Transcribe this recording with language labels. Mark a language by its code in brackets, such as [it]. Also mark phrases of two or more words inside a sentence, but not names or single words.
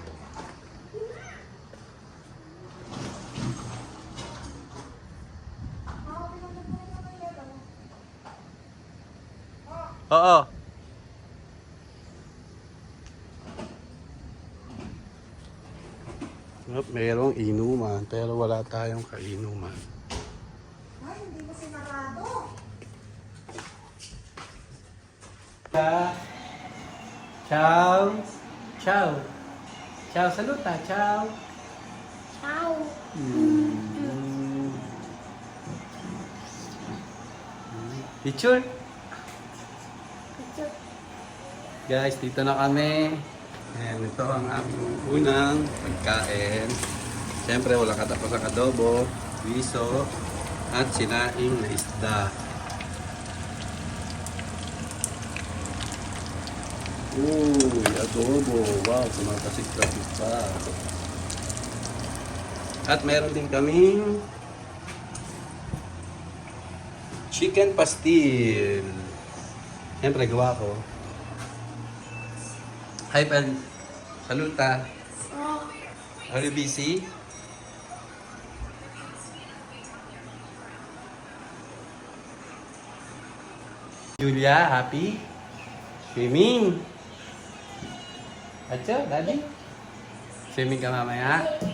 [tl] Oo. Mayroong inuman, pero wala tayong kainuman. Ay, hindi mo sinarado. [it] Ciao. Ciao. Ciao, saluta. Ciao. Ciao. Picture. [tl] Guys, dito na kami. And ito ang aming unang pagkain. Siyempre, walang katapos ang adobo, wiso, at sinaing na isda. Uy, adobo. Wow, sumakasik-kasik pa. At meron din kaming chicken pastil. Siyempre, gawa ko. [en] Hi, Pel. [it] Saluta. [en] Are you busy? Julia, happy? Swimming? Acho, daddy? [tl] Swimming ka mamaya?